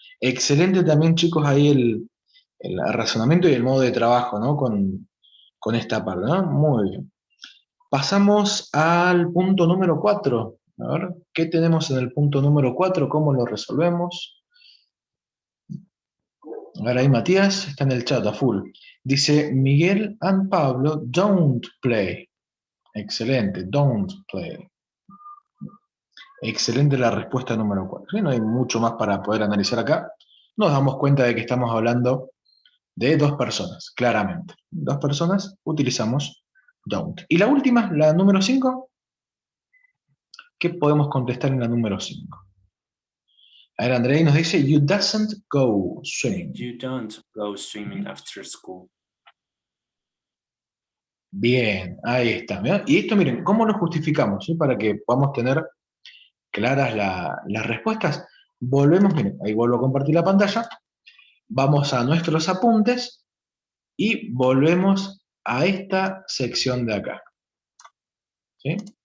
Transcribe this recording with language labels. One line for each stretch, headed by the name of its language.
Spanish: Excelente también, chicos, ahí el razonamiento y el modo de trabajo, ¿no?, con esta parte, ¿no? Muy bien. Pasamos al punto número 4. A ver, ¿qué tenemos en el punto número 4? ¿Cómo lo resolvemos? Ahora ahí Matías está en el chat a full.
English: Dice, Miguel and Pablo don't play. Excelente, don't play.
Spanish: Excelente la respuesta número 4. ¿Sí? No hay mucho más para poder analizar acá. Nos damos cuenta de que estamos hablando de dos personas, claramente. Dos personas, utilizamos don't. Y la última, la número 5, ¿qué podemos contestar en la número 5? A ver, Andrei nos dice,
English: you doesn't go swimming. You don't go swimming after school.
Spanish: Bien, ahí está. ¿Verdad? Y esto, miren, ¿cómo lo justificamos? ¿Sí? Para que podamos tener claras las respuestas. Volvemos, miren, ahí vuelvo a compartir la pantalla. Vamos a nuestros apuntes y volvemos a esta sección de acá. ¿Sí?